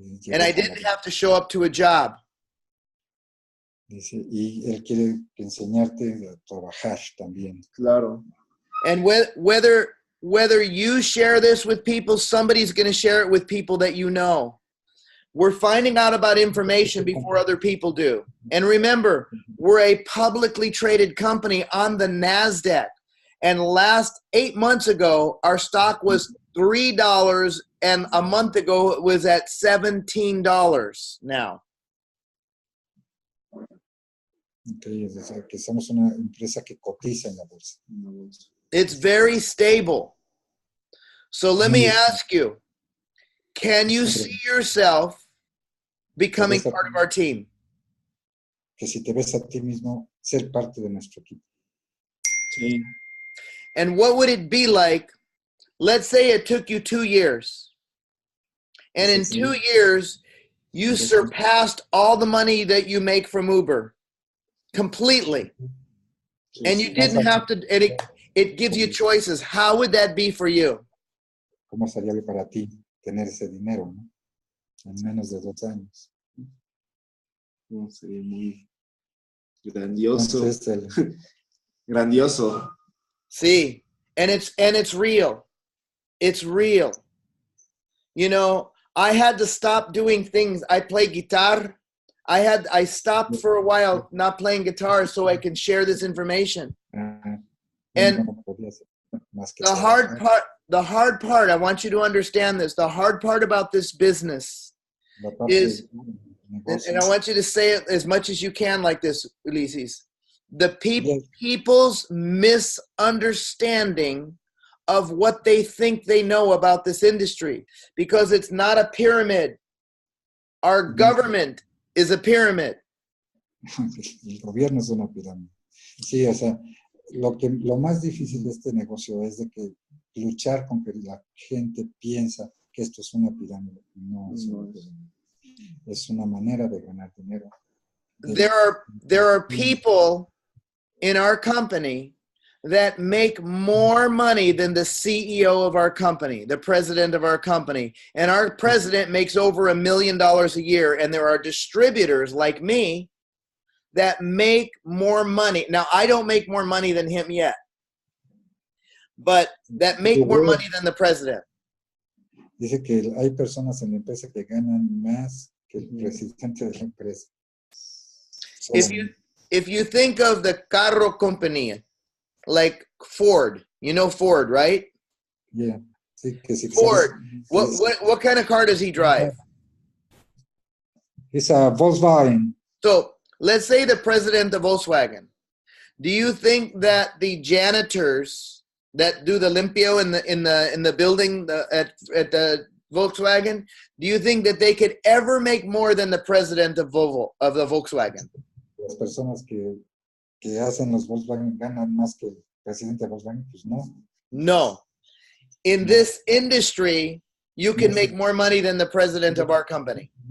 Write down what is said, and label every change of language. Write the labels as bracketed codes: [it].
[en] And I didn't have to show up to a job. [es] Dice, y él quiere enseñarte a trabajar también. Claro. [en] And whether you share this with people, somebody's going to share it with people that you know. We're finding out about information before other people do. And remember, we're a publicly traded company on the NASDAQ. And last 8 months ago, our stock was $3, and a month ago it was at $17 now. [es] Okay, o sea, que somos una empresa que cotiza en la bolsa. [en] It's very stable. So let me ask you, can you see yourself becoming part of our team? [es] Que si te ves a ti mismo, ser parte de nuestro equipo. Sí. [en] And what would it be like? Let's say it took you 2 years. And in 2 years, you surpassed all the money that you make from Uber completely. And you didn't have to, and it gives you choices. How would that be for you? [es] ¿Cómo sería para ti tener ese dinero, ¿no? En menos de 2 años. No, sería muy grandioso. Entonces, Grandioso. [en] See, and it's real. It's real. You know, I had to stop doing things. I play guitar. I stopped for a while not playing guitar so I can share this information. And the hard part, I want you to understand this. The hard part about this business is, and I want you to say it as much as you can like this, Ulises. The people's misunderstanding of what they think they know about this industry, because it's not a pyramid. Our government is a pyramid. [es] El gobierno es una pirámide. Sí, o sea, lo más difícil de este negocio es de que luchar con que la gente piensa que esto es una pirámide. No es una pirámide. Es una manera de ganar dinero. [en] There are people in our company that make more money than the CEO of our company, the president of our company. And our president makes over $1 million a year. And there are distributors like me that make more money. Now, I don't make more money than him yet, but that make more money than the president. [es] Dice que hay personas en la empresa que ganan más que el presidente de la empresa. [en] If you think of the carro company, like Ford, you know Ford, right? [es] Yeah. Sí, que si Ford. [en] What kind of car does he drive? It's a Volkswagen. So let's say the president of Volkswagen. Do you think that the janitors that do the limpio in the building at the Volkswagen, do you think that they could ever make more than the president of the Volkswagen? [es] Las personas que hacen los Volkswagen ganan más que el presidente de Volkswagen, pues no. No. [en] In this industry, you can make more money than the president of our company.